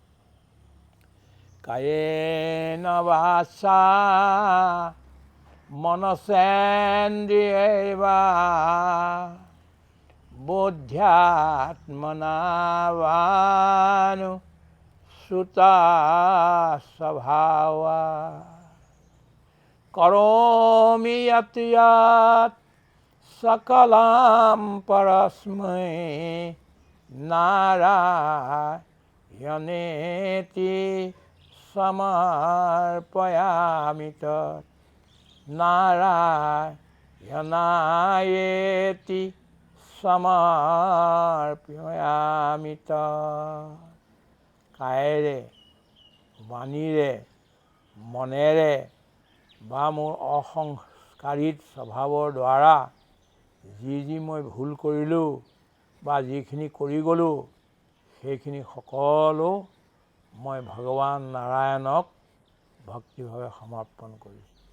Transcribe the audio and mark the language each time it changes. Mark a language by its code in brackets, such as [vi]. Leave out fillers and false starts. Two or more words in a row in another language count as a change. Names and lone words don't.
[sa] কায়েন বাচা মনসেন্দ্ৰিয়ৈৰ্বা বুদ্ধ্যাত্মনা বানুসুতা স্বভাৱা কरोमि यत् यत् सकलं परस्मै नारायणेति समर्पयामि तत् नारायणायेति समर्पयामि तत्। [as] কায়েৰে, বাণীৰে, মনেৰে বা মোৰ অসংস্কাৰিত স্বভাৱৰ দ্বাৰা যি মই ভুল কৰিলোঁ বা যিখিনি কৰি গ'লোঁ, সেইখিনি সকলো মই ভগৱান নাৰায়ণক ভক্তিভাৱে সমৰ্পণ কৰিছোঁ।